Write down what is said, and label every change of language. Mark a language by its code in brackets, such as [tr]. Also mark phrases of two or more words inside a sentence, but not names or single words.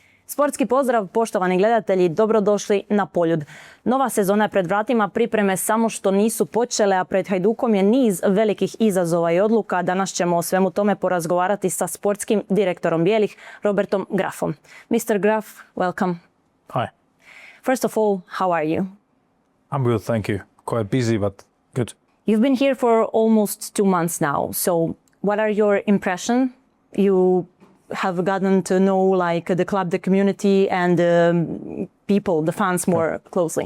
[hr] Sportski pozdrav, poštovani gledatelji, dobrodošli na Poljud. Nova sezona je pred vratima, pripreme samo što nisu počele, a pred Hajdukom je niz velikih izazova i odluka. Danas ćemo o svemu tome porazgovarati sa sportskim direktorom bijelih, Robertom Grafom. [en] Mr. Graf, welcome. Hi. First of all, how are you? I'm good, thank you. Quite busy, but good. You've been here for almost 2 months now, so what are your impressions? You have gotten to know like the club, the community, and the people, the fans more closely.